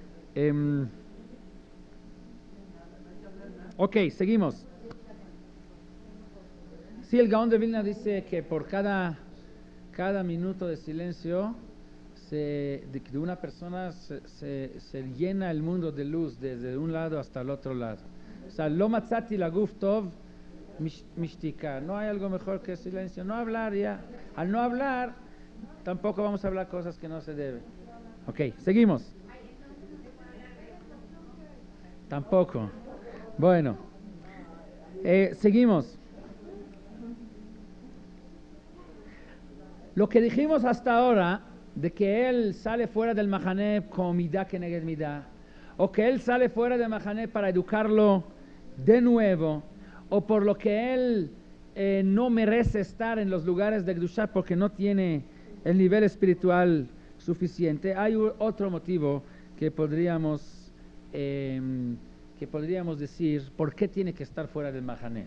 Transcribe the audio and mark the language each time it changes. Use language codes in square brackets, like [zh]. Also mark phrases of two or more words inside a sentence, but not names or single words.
[es] Ok, seguimos. Sí, el Gaón de Vilna dice que por cada minuto de silencio de una persona se llena el mundo de luz desde un lado hasta el otro lado. O sea, [he] לא מצאתי לגוף טוב משתיקה. [es] No hay algo mejor que el silencio. No hablar ya. Al no hablar, tampoco vamos a hablar cosas que no se deben. Ok, seguimos. Tampoco. Bueno, seguimos. Lo que dijimos hasta ahora, de que él sale fuera del mahané con [he] מידה כנגד מידה, [es] o que él sale fuera del mahané para educarlo de nuevo, o por lo que él no merece estar en los lugares de Kedushá porque no tiene el nivel espiritual suficiente, hay otro motivo que podríamos decir por qué tiene que estar fuera del mahané.